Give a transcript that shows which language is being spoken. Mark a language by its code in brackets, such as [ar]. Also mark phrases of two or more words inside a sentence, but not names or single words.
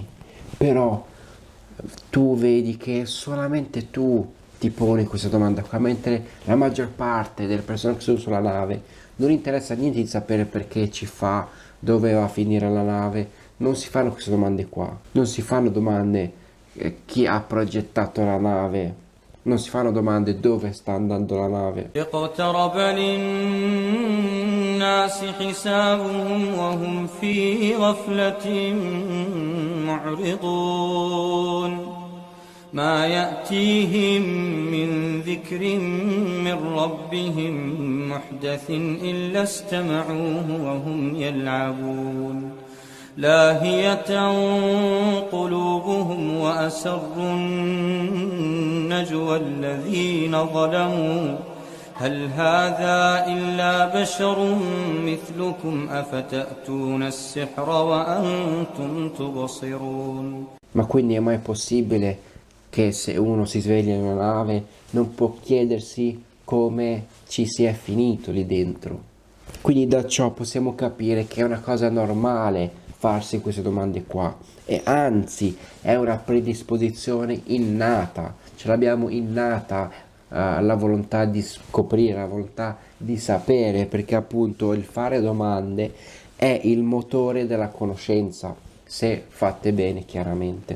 [it] Però tu vedi che solamente tu ti poni questa domanda qua, mentre la maggior parte delle persone che sono sulla nave non interessa niente di sapere perché ci fa, dove va a finire la nave, non si fanno queste domande qua, non si fanno domande chi ha progettato la nave, non si fanno domande dove sta andando la nave. [ar] اقترب للناس حسابهم وهم في غفلة معرضون ما يأتيهم من ذكر من ربهم محدث إلا استمعوه وهم يلعبون لاهية قلوبهم وأسروا النجوى الذين ظلموا هل هذا إلا بشر مثلكم أفتأتون السحر وأنتم تبصرون. [it] Ma quindi è mai possibile che se uno si sveglia in una nave non può chiedersi come ci si è finito lì dentro? Quindi da ciò possiamo capire che è una cosa normale farsi queste domande qua, e anzi è una predisposizione innata, ce l'abbiamo innata, la volontà di scoprire, la volontà di sapere, perché appunto il fare domande è il motore della conoscenza, se fatte bene chiaramente.